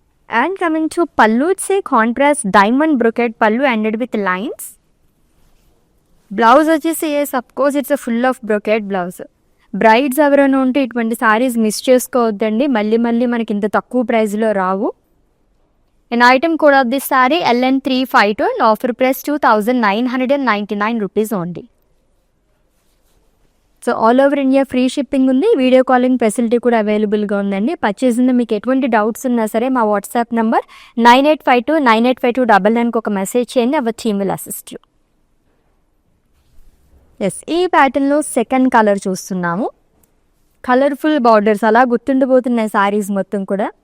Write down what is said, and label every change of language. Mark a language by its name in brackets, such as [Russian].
[English] And coming to pallu, it's a contrast diamond brocade pallu ended with lines. Blouse వచ్చేసి of course it's full of brocade blouse. [Telugu] Brides ఎవరైనా ఉంటే ఇటువంటి saris miss చేసుకోవద్దండి. మళ్ళీ మనకి ఇంత తక్కువ ప్రైస్లో రావు. [English] An item code of this saree LN352 and offer price 2,999 rupees only. So all over India free shipping ఉంది. [Telugu] వీడియో కాలింగ్ ఫెసిలిటీ కూడా అవైలబుల్గా ఉందండి. పర్చేసింది మీకు ఎటువంటి డౌట్స్ ఉన్నా సరే మా వాట్సాప్ నెంబర్ 9852985299కి ఒక మెసేజ్ చేయండి. [English] Our team will assist you. [Telugu] Yes, ఈ ప్యాటర్న్లో సెకండ్ కలర్ చూస్తున్నాము. కలర్ఫుల్ బార్డర్స్ అలా గుర్తుండిపోతున్నాయి శారీస్ మొత్తం కూడా.